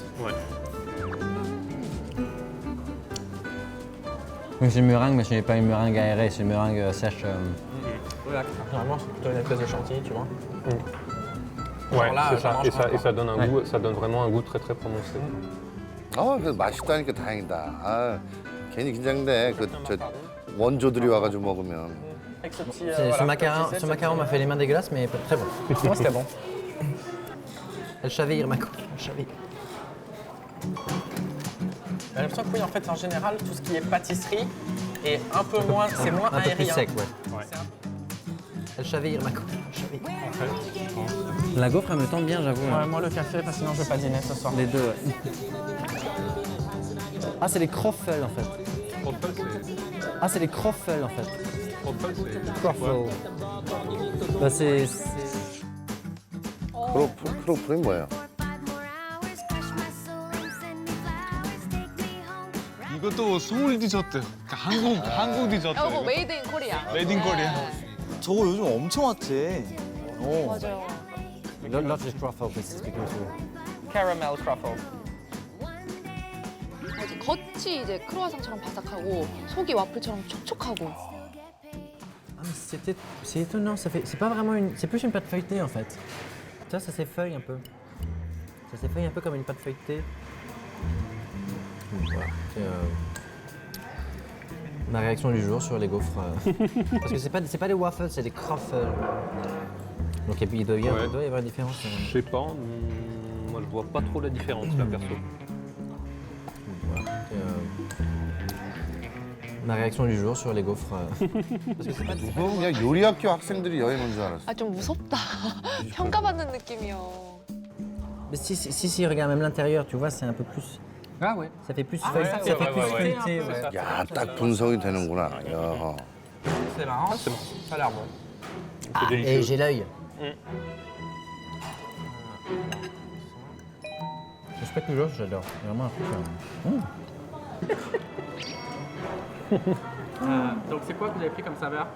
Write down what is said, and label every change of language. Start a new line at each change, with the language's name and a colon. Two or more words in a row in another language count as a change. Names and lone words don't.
French: Ouais. Donc c'est une meringue, mais ce n'est pas une meringue aérée, c'est une meringue sèche. Oui, la crème, généralement, c'est plutôt une espèce de chantilly, tu vois. Ouais, là, c'est j'en ça. mange Et pas ça donne un Ouais. goût, ça donne vraiment un goût très très prononcé.
Korean: 그래서 맛있다니까 다행이다. 아, 괜히 긴장돼. 저 원조들이 와가지고 먹으면.
French: Avec ce petit. Ce macaron m'a fait les mains dégueulasses, mais très bon. Moi, c'était bon. Elle chavire, ma couille. Elle chavire. J'ai l'impression que oui, en fait, en général, tout ce qui est pâtisserie est un peu moins, c'est moins Un peu plus aérien. sec, ouais. C'est un- Elle chavire, ma couille. Elle chavire. La gaufre, elle me tente bien, j'avoue. Ouais, moi, le café, parce que sinon, je vais pas dîner ce soir. Les deux, ouais. Ah, c'est les croffels, en fait. Ah, c'est les croffels, en fait. Croffel. Bah, c'est...
Korean: 크로플이 뭐예요? 이것도 서울 디저트. 그러니까 한국 디저트. 이거
English: made in Korea. Made in Korea.
Korean: 저거 요즘 엄청 핫해. 맞아요.
English: Lots of truffle, this is because Caramel truffle.
Korean: 이제 겉이 이제 크로와상처럼 바삭하고 속이 와플처럼 촉촉하고.
French: Ah, mais c'est étonnant, c'est pas vraiment une... C'est plus une pâte feuilletée, en fait. Ça s'effeuille un peu. Ça s'effeuille un peu comme une pâte feuilletée. Voilà. C'est ma réaction du jour sur les gaufres. Parce que c'est pas des waffles, c'est des croffles. Donc il doit y avoir une différence. Je sais pas, moi je vois pas trop la différence là perso. Voilà. Ma réaction du jour sur les gaufres. Parce que c'est pas des...
Korean: 그거 그냥 요리학교 학생들이 여행 온 줄 알았어. 아, 좀 무섭다. 평가받는 느낌이요.
French: Mais si, regarde même l'intérieur, tu vois, c'est un peu plus... Ah ouais. Ça fait plus Ah feuille- ouais, ça ouais, fait ouais, plus ouais, feuilleté, ouais. ouais.
Korean: 야, 딱 분석이 되는구나. 야.
French: C'est marrant, ça a l'air bon. Ah, et j'ai l'œil. Le spectacle, j'adore. C'est vraiment un truc. Donc c'est quoi que vous avez pris comme saveur?